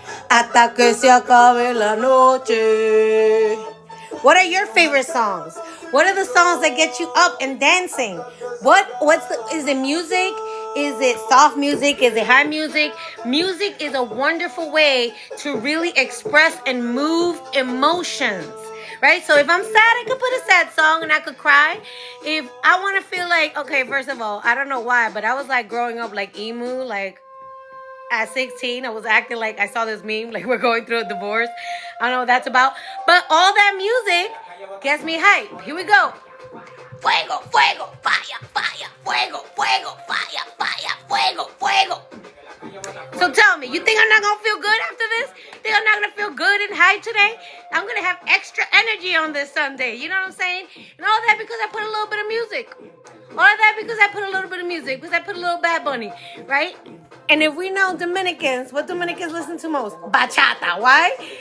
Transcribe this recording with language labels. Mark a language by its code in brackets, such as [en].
[es] Hasta que se acabe la noche. [en] What are your favorite songs? What are the songs that get you up and dancing? Is it music? Is it soft music? Is it high music? Music is a wonderful way to really express and move emotions. Right? So if I'm sad, I could put a sad song and I could cry. If I want to feel like, okay, first of all, I don't know why, but I was like growing up like emu, like at 16, I was acting like I saw this meme, like we're going through a divorce. I don't know what that's about. But all that music gets me hype. Here we go. [es] Fuego, fuego, [en] fire, fire, [es] fuego, fuego, fire, fire, fuego, fuego. [en] So tell me, you think I'm not going to feel good after this? Think I'm not going to feel good and hype today? I'm going to have extra energy on this Sunday. You know what I'm saying? And all that because I put a little bit of music. All of that because I put a little bit of music. Because I put a little Bad Bunny. Right? And if we know Dominicans, what Dominicans listen to most? Bachata. Why?